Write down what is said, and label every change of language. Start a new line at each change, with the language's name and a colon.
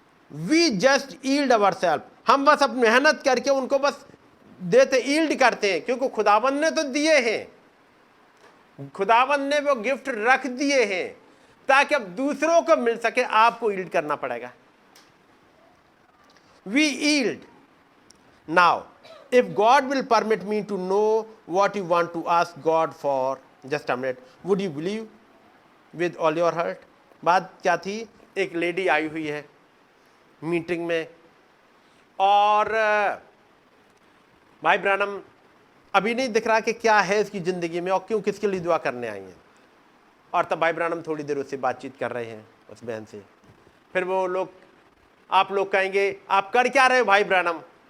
English: we just yield our self,
Hindi: हम बस अब मेहनत करके उनको बस देते, ईल्ड करते हैं, क्योंकि खुदाबंद ने तो दिए हैं, खुदाबंद ने वो गिफ्ट रख दिए हैं ताकि अब दूसरों को मिल सके, आपको ईल्ड करना पड़ेगा।
English: We yield. Now if God will permit me to know what you want to ask God for, just a minute, would you believe with all your heart?
Hindi: बात क्या थी? एक लेडी आई हुई है मीटिंग में, और भाई ब्रानम अभी नहीं दिख रहा कि क्या है इसकी ज़िंदगी में और क्यों, किसके लिए दुआ करने आई हैं। और तब भाई ब्रानम थोड़ी देर उससे बातचीत कर रहे हैं उस बहन से। फिर वो लोग, आप लोग कहेंगे आप कर क्या रहे हो भाई ब्रानम?